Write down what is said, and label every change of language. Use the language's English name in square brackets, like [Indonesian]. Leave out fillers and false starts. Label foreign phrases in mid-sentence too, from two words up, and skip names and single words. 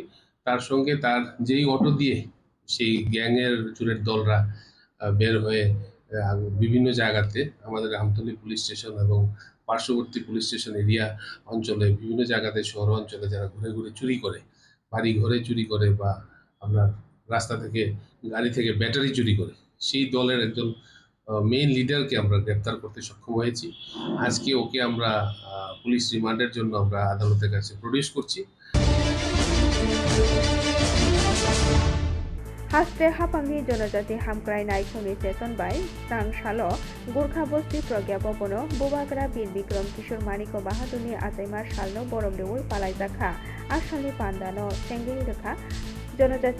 [Bangla] তার সঙ্গে তার যেই অটো দিয়ে সেই গ্যাংয়ের চুরের দলরা বের হয়ে বিভিন্ন জায়গাতে আমাদের আমতলী [English] police station [Bangla] এবং পার্শ্ববর্তী [English] police station [Bangla] এরিয়া অঞ্চলে বিভিন্ন জায়গাতে শহর অঞ্চলে যারা ঘুরে ঘুরে চুরি করে, বাড়ি ঘরে চুরি করে বা আপনার রাস্তা থেকে গাড়ি থেকে ব্যাটারি চুরি করে, সেই দলের একজন [English] main leaderke [Bangla] আমরা গ্রেপ্তার করতে সক্ষম হয়েছি। আজকে ওকে আমরা [English] police remander [Bangla] জন্য আমরা আদালতের কাছে প্রডিউস করছি। [Kok Borok] हास्ते हापांनि जनजाति हामक्रायनाय खुंनि चेतनबाय सांसालो गुरखा बस्ती प्रज्ञा भवनो बुबाग्रा बीर बिक्रम किशोर मानिको बाहादुरनि आजायमा सालनो बरमदेवै पालायजाखा आसामनि पान्दानो चेंगि रेखा जनजाति